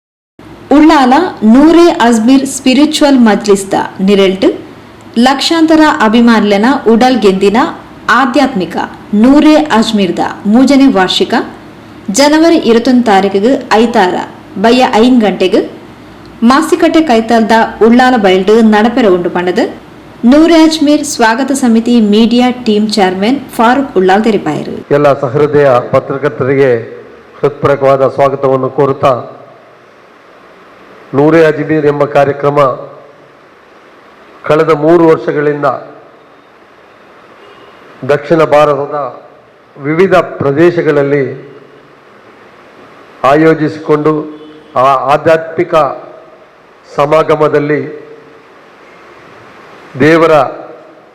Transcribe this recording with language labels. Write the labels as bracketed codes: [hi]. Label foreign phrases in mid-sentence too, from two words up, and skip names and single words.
[tcy] ಉಳ್ಳಾಲ ನೂರೆ ಅಜ್ಮೀರ್ ಸ್ಪಿರಿಚುವಲ್ ಮಜ್ಲಿಸ್ದ ನಿರೆಲ್ಟ್ ಲಕ್ಷಾಂತರ ಅಭಿಮಾನ್ಯನ ಉಡಲ್ ಗೆಂದಿನ ಆಧ್ಯಾತ್ಮಿಕ ನೂರೆ ಅಜ್ಮೀರ್ದ 3ನೇ ವಾರ್ಷಿಕ ಜನವರಿ 21 ತಾರೀಕಿಗೆ ಐತಾರ ಬಯ್ಯ 5 ಗಂಟೆಗೆ ಮಾಸಿಕಟ್ಟೆ ಕೈತಲ್ದ ಉಳ್ಳಾಲ ಬಯಲ್ಡು ನಡಪೆರ ಉಂಡು ಪಂಡದು ನೂರೆ ಅಜ್ಮೀರ್ ಸ್ವಾಗತ ಸಮಿತಿ [en] media team chairman [tcy] ಫಾರೂಕ್ ಉಳ್ಳಾಲ್ ತೆರಿಪಾಯರು. [kn] ಎಲ್ಲ ಸಹೃದಯ ಪತ್ರಕರ್ತರಿಗೆ ಹೃತ್ಪೂರ್ವಕವಾದ ಸ್ವಾಗತವನ್ನು ಕೋರುತ್ತಾ ನೂರೆ ಅಜ್ಮೀರ್ ಎಂಬ ಕಾರ್ಯಕ್ರಮ ಕಳೆದ 3 ವರ್ಷಗಳಿಂದ ದಕ್ಷಿಣ ಭಾರತದ ವಿವಿಧ ಪ್ರದೇಶಗಳಲ್ಲಿ ಆಯೋಜಿಸಿಕೊಂಡು ಆ ಆಧ್ಯಾತ್ಮಿಕ ಸಮಾಗಮದಲ್ಲಿ ದೇವರ